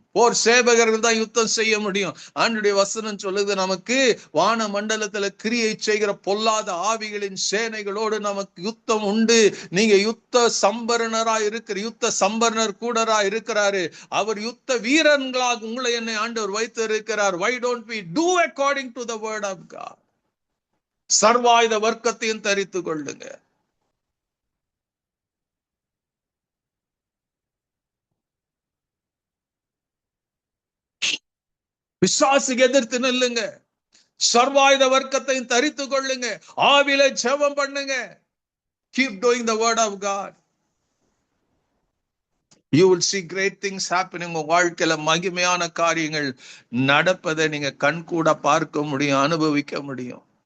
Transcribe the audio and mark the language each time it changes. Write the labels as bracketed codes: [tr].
[ta] போர் சேவகர்கள் தான் யுத்தம் செய்ய முடியும். ஆண்டவருடைய வசனம் சொல்லுது நமக்கு வான மண்டலத்துல கிரியை செய்கிற பொல்லாத ஆவிகளின் சேனைகளோடு நமக்கு யுத்தம் உண்டு. நீங்க யுத்த சம்பரணரா இருக்கிற யுத்த சம்பரணர் கூடரா இருக்கிறாரு. அவர் யுத்த வீரர்களாக உங்களை என்னை ஆண்டவர் வைத்து இருக்கிறார். [en] why don't we do according to the word of God? [ta] சர்வாயுத வர்க்கத்தையும் தரித்து கொள்ளுங்க. பிசாசுக்கு எதிர்த்து நில்லுங்க. சர்வாயுத வர்க்கத்தையும் தரித்து கொள்ளுங்க. ஆவில ஜெபம் பண்ணுங்க. [en] keep doing the word of God. you will see great things happening. [ta] உங்க வாழ்க்கையில மகிமையான காரியங்கள் நடப்பதை நீங்க கண்கூட பார்க்க முடியும், அனுபவிக்க முடியும்.